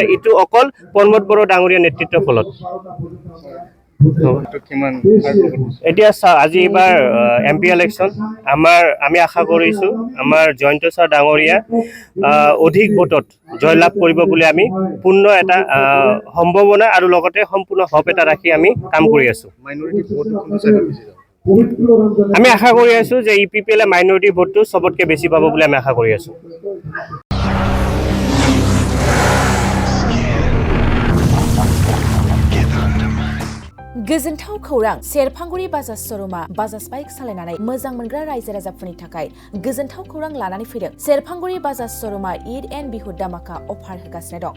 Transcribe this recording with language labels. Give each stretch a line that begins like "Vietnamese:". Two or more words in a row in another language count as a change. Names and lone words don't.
Assamese: এইটো অকল প্ৰমোদ বড়ো ডাঙৰীয়াৰ নেতৃত্বৰ ফলত। এতিয়া আজি এইবাৰ MP ইলেকশ্যন আমি আশা কৰিছোঁ আমাৰ জয়ন্ত ছাৰ ডাঙৰীয়া অধিক ভোটত জয়লাভ কৰিব বুলি আমি পূৰ্ণ এটা সম্ভাৱনা আৰু লগতে সম্পূৰ্ণ হপ এটা ৰাখি আমি কাম কৰি আছোঁ। আমি আশা কৰি আছোঁ যে ইপিপিএলে
English: minority voteটো
Assamese: চবতকৈ বেছি পাব বুলি আমি আশা কৰি আছোঁ।
Bodo: गोजोनथाव खौरां सेरफांगुरि बाजाज श'रुमा बाजाज बाइक सालायनानै मोजां मोनग्रा रायजो राजाफोरनि थाखाय गोजोनथाव खौरां लानानै फैदों। सेरफांगुरि बाजाज श'रुमा ईद एन्ड बिहु दामाका अफार होगासिनो दं।